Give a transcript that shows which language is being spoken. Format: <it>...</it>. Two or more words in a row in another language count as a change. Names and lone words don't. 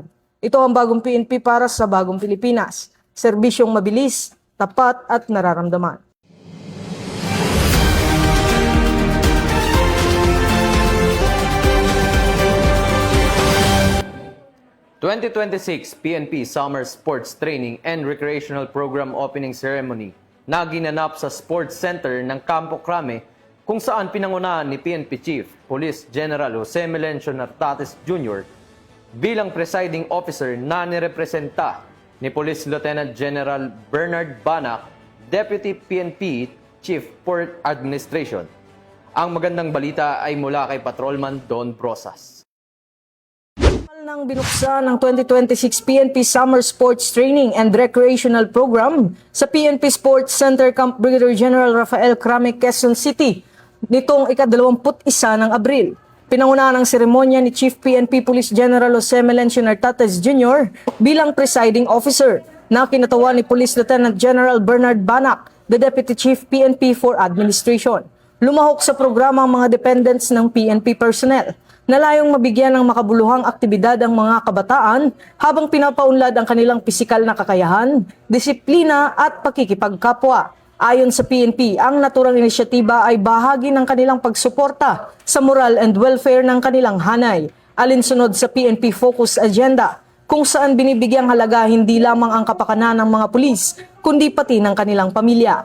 <tl>Ito ang bagong PNP para sa bagong Pilipinas. Serbisyong mabilis, tapat at nararamdaman. 2026 PNP Summer Sports Training and Recreational Program Opening Ceremony na ginanap sa Sports Center ng Campo Crame, kung saan pinangunahan ni PNP Chief Police General Jose Melencio Nartates Jr. bilang</tl> <en>presiding officer</en> <tl>na nirepresenta ni Police Lieutenant General Bernard Banac, Deputy PNP Chief Port Administration. Ang magandang balita ay mula kay Patrolman Don Brosas. Nang binuksan ng 2026 PNP Summer Sports Training and Recreational Program sa PNP Sports Center Camp Brigadier General Rafael Crame, Quezon City nitong ika-21 ng Abril. Pinangunahan ang seremonya ni Chief PNP Police General Jose Melencio Nartates Jr. bilang</tl> <en>presiding officer,</en> <tl>na kinatawan ni Police Lieutenant General Bernard Banac, the Deputy Chief PNP for Administration. Lumahok sa programa ang mga dependents ng PNP personnel na layong mabigyan ng makabuluhang aktibidad ang mga kabataan habang pinapaunlad ang kanilang pisikal na kakayahan, disiplina at pakikipagkapwa. Ayon sa PNP, ang naturang inisyatiba ay bahagi ng kanilang pagsuporta sa</tl> <en>moral and welfare</en> <tl>ng kanilang hanay, alinsunod sa PNP Focus Agenda, kung saan binibigyang halaga hindi lamang ang kapakanan ng mga pulis, kundi pati ng kanilang pamilya.</tl>